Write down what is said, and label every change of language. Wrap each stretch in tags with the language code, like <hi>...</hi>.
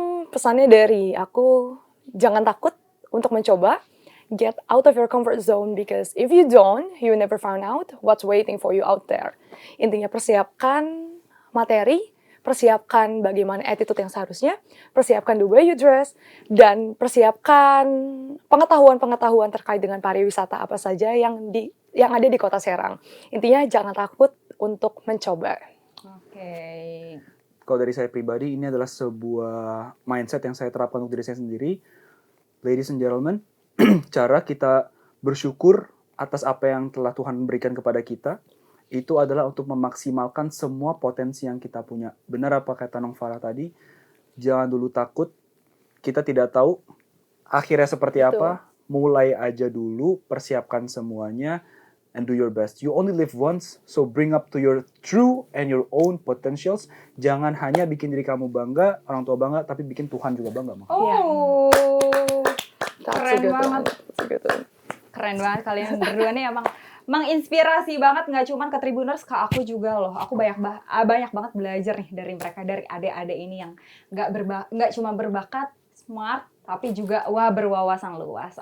<id>Pesannya dari aku, jangan takut untuk mencoba.</id> <en>Get out of your comfort zone because if you don't, you never find out what's waiting for you out there.</en> <id>Intinya persiapkan materi, persiapkan bagaimana attitude yang seharusnya, persiapkan</id> <en>the way you dress,</en> <id>dan persiapkan pengetahuan-pengetahuan terkait dengan pariwisata apa saja yang ada di Kota Serang. Intinya jangan takut untuk mencoba. Oke. Kalau dari saya pribadi, ini adalah sebuah mindset yang saya terapkan untuk diri saya sendiri.</id> <en>Ladies and gentlemen,</en> <id>cara kita bersyukur atas apa yang telah Tuhan berikan kepada kita, itu adalah untuk memaksimalkan semua potensi yang kita punya. Benar apa kata Nong Farah tadi, jangan dulu takut, kita tidak tahu akhirnya seperti apa, mulai aja dulu, persiapkan semuanya,</id> <en>and do your best. You only live once, so bring up to your true and your own potentials.</en> <id>Jangan hanya bikin diri kamu bangga, orang tua bangga, tapi bikin Tuhan juga bangga. Oh, keren banget. Gitu. Keren banget kalian berdua nih emang menginspirasi banget, nggak cuma ke Tribuners, ke aku juga loh. Aku banyak banget belajar nih dari mereka, dari adik-adik ini yang nggak cuma berbakat, smart, tapi juga berwawasan luas.</id>